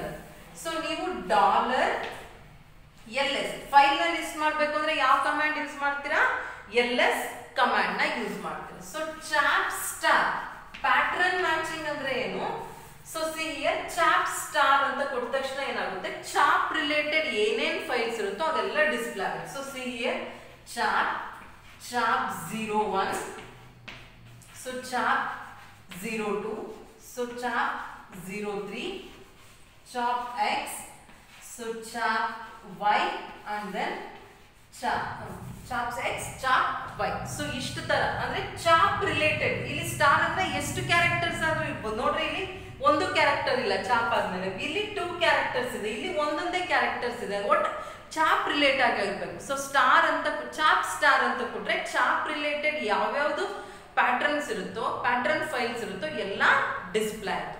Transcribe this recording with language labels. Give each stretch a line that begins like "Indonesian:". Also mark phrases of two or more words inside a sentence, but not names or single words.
Kannada: ಸೊ ನೀವು $ls ಫೈಲ್ ನ ಲಿಸ್ಟ್ ಮಾಡಬೇಕು ಅಂದ್ರೆ ಯಾವ
English: command use
Kannada: ಮಾಡ್ತೀರಾ, ls ಕಮಾಂಡ್ ನ ಯೂಸ್ ಮಾಡ್ತೀರಾ.
English: so chap star pattern matching
Kannada: ಅಂದ್ರೆ ಏನು.
English: so see here chap star
Kannada: ಅಂತ ಕೊಟ್ಟ ತಕ್ಷಣ ಏನಾಗುತ್ತೆ,
English: chap related
Kannada: ಏನೇನ್ ಫೈಲ್ಸ್ ಇರುತ್ತೋ ಅದೆಲ್ಲ ಡಿಸ್ಪ್ಲೇ ಆಗುತ್ತೆ.
English: so see here chap 01, so chap 02, so chap 03, chap x, so chap y and then chaps x, chap y.
Kannada: so ಇಷ್ಟು ತರ ಅಂದ್ರೆ
English: chap related.
Kannada: ಇಲ್ಲಿ ಸ್ಟಾರ್ ಅಂದ್ರೆ ಎಷ್ಟು ಕ್ಯಾರೆಕ್ಟರ್ಸ್ ಆದ್ರೂ ಇರ್ಬೋದು. ನೋಡ್ರಿ ಇಲ್ಲಿ ಒಂದು ಕ್ಯಾರೆಕ್ಟರ್ ಇಲ್ಲ ಚಾಪ್ ಆದ್ಮೇಲೆ, ಇಲ್ಲಿ 2 ಕ್ಯಾರೆಕ್ಟರ್ಸ್ ಇದೆ, ಇಲ್ಲಿ ಒಂದೊಂದೇ ಕ್ಯಾರೆಕ್ಟರ್ಸ್ ಇದೆ. ಒಟ್
English: chap relate
Kannada: ಆಗಿರ್ಬೇಕು.
English: so star
Kannada: ಅಂತ
English: chap star
Kannada: ಅಂತ ಕೊಟ್ರೆ
English: chap related
Kannada: ಯಾವ್ಯಾವ್ದು ಪ್ಯಾಟರ್ನ್ಸ್ ಇರುತ್ತೋ,
English: pattern files
Kannada: ಇರುತ್ತೋ ಎಲ್ಲ ಡಿಸ್ಪ್ಲೇ ಆಯ್ತು.